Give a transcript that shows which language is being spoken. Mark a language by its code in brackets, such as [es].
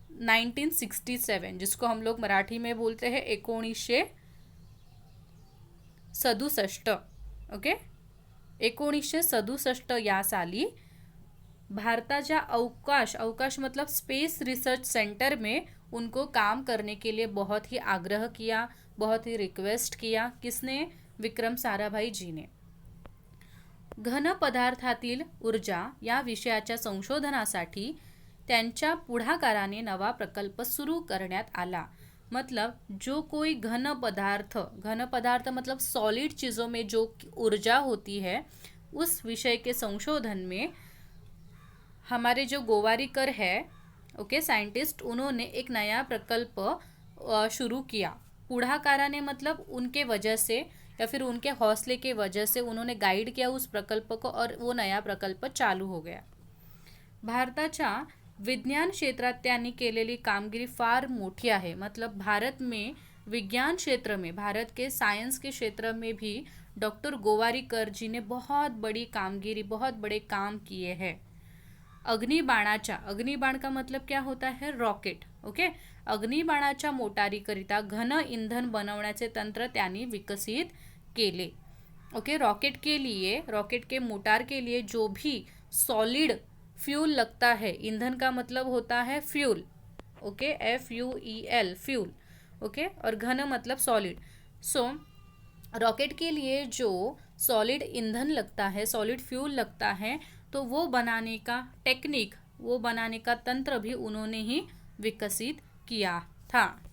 [hi] 1967, जिसको हम लोग मराठी में बोलते हैं 1967. ओके. [mr] 1967 या साली भारताच्या अवकाश [hi] मतलब स्पेस रिसर्च सेंटर में उनको काम करने के लिए बहुत ही आग्रह किया, बहुत ही रिक्वेस्ट किया. किसने? विक्रम साराभाई जी ने. [mr] घन पदार्थातील ऊर्जा या विषयाच्या संशोधनासाठी त्यांच्या पुढाकाराने नवा प्रकल्प सुरू करण्यात आला. [hi] मतलब जो कोई घन पदार्थ मतलब सॉलिड चीज़ों में जो ऊर्जा होती है उस विषय के संशोधन में हमारे जो गोवारीकर है, ओके, साइंटिस्ट, उन्होंने एक नया प्रकल्प शुरू किया. पुढाकाराने मतलब उनके वजह से या फिर उनके हौसले के वजह से उन्होंने गाइड किया उस प्रकल्प को और वो नया प्रकल्प चालू हो गया. [mr] भारताच्या विज्ञान क्षेत्रात त्यांनी केलेली कामगिरी फार मोठी आहे. [hi] मतलब भारत में विज्ञान क्षेत्र में, भारत के साइंस के क्षेत्र में भी डॉक्टर गोवारीकर जी ने बहुत बड़ी कामगिरी, बहुत बड़े काम किए हैं. अग्निबाण का मतलब क्या होता है? [en] Rocket. Okay. [mr] अग्निबाणाच्या मोटारीकरिता घन इंधन बनवण्याचे तंत्र त्यांनी विकसित केले. [en] Okay. [hi] रॉकेट के मोटार के लिए जो भी सॉलिड फ्यूल लगता है, ईंधन का मतलब होता है fuel. Okay. FUEL fuel. Okay, और घन मतलब सॉलिड। सो रॉकेट के लिए जो सॉलिड ईंधन लगता है, सॉलिड फ्यूल लगता है, तो वो बनाने का टेक्निक, वो बनाने का तंत्र भी उन्होंने ही विकसित किया था।